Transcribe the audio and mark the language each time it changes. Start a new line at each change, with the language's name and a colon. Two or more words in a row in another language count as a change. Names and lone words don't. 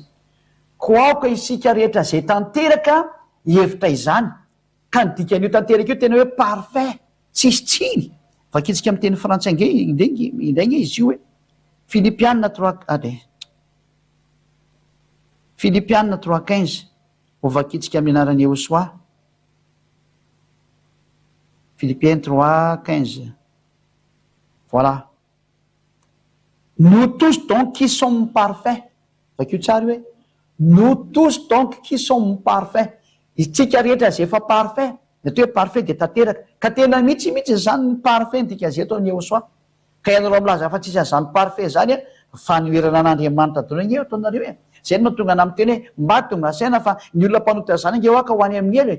Malagasy: Koaoka isika rehetra zay tanteraka hevitra izany, ka ny dikan'io tanteraka io tena hoe parfait, tsisy tsiny. Vakitsika amin'ny teny frantsay indray nge izy io hoe Philippiens 3:15 ho vakitsika amin'ny anaran'ny Yahosoa. Philippiens 3:15. Voilà.
French: Nous tous donc qui sommes parfaits.
Malagasy: Vakio tsara hoe
French: nous tous donc qui sommes parfaits.
Malagasy: Isika rehetra zay efa parfait. Natao hoe parfait de tanteraka. Ka tena mihitsy zany ny parfait ny dikan'izay atao ny Yahosoa. Ka ianareo milaza fa tsisy an'izany parfait zany a fanoherana an'Andriamanitra daholo nge ataonareo e. Zay no tonga nam'ny teny hoe mba tonga saina fa ny olona mpanota zany nge hoaka ho any amin'ny elo e.